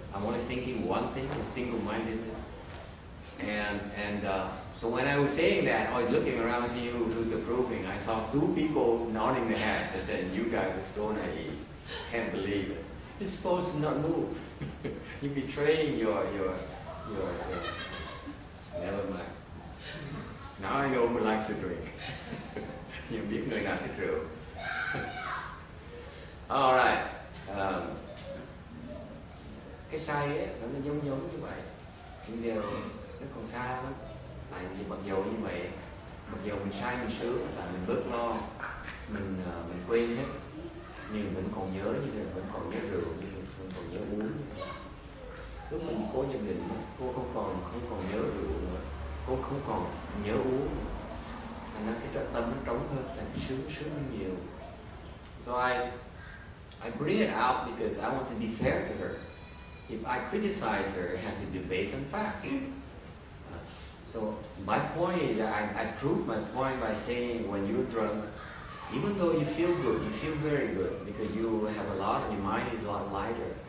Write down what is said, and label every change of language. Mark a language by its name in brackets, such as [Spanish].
[English] I'm only thinking one thing, is single-mindedness. And so when I was saying that, I was looking around to see who's approving. I saw two people nodding their heads. I said, "You guys are so naive. Can't believe it. You're supposed to not move. You're betraying your. Never mind. Now I know who likes to drink. [Vietnamese] You biết người nào thích rượu. [English] Alright. [Vietnamese] Cái say ấy, nó giống như vậy. Nhưng điều nó còn xa lắm. Tại vì mặc dầu như vậy, mặc dầu mình say mình sướng là mình bớt lo, mình quên hết, nhưng mình còn nhớ như thế, vẫn còn nhớ rượu, mình còn nhớ uống. Lúc mình cô nhập định, cô không còn nhớ rượu nữa, cô không còn nhớ uống nữa. Thành ra cái tâm nó trống hơn, tại vì sướng hơn nhiều. [English] So I bring it out because I want to be fair to her. If I criticize her, it has to be based on fact. So my point is that I prove my point by saying when you're drunk, even though you feel good, you feel very good because you have a lot, your mind is a lot lighter.